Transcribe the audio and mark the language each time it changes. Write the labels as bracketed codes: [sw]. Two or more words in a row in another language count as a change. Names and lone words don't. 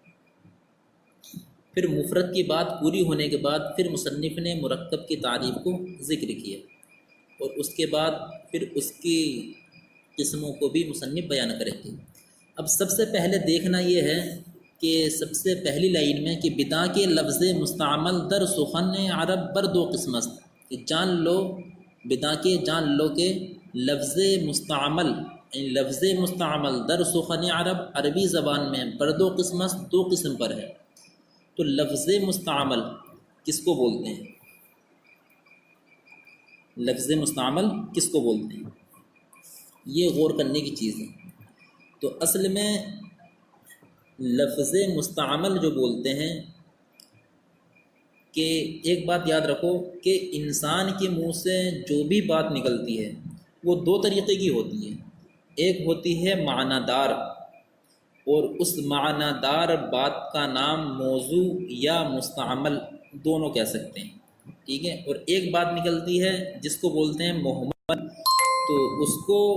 [ur] پھر مفرد کی بات پوری ہونے کے بعد پھر مصنف نے مرکب کی تعریف کو ذکر کیا، اور اس کے بعد پھر اس کی قسموں کو بھی مصنف بیان کریں گے۔ اب سب سے پہلے دیکھنا یہ ہے کہ سب سے پہلی لائن میں کہ [fa] بدا کے لفظ مستعمل در سخن عرب بر دو قسم است، [ur] کہ جان لو، [fa] بدا کے [ur] جان لو کہ [fa] لفظ مستعمل لفظ مستعمل در سخن عرب [ur] عربی زبان میں [fa] بر دو قسم است، [ur] دو قسم پر ہے۔ تو لفظ مستعمل کس کو بولتے ہیں؟ لفظ مستعمل کس کو بولتے ہیں؟ یہ غور کرنے کی چیز ہے۔ تو اصل میں لفظ مستعمل جو بولتے ہیں، کہ ایک بات یاد رکھو کہ انسان کے منہ سے جو بھی بات نکلتی ہے وہ دو طریقے کی ہوتی ہے، ایک ہوتی ہے معنی دار، اور اس معنی دار بات کا نام موضوع یا مستعمل دونوں کہہ سکتے ہیں، ٹھیک ہے، اور ایک بات نکلتی ہے جس کو بولتے ہیں مہمل، تو اس کو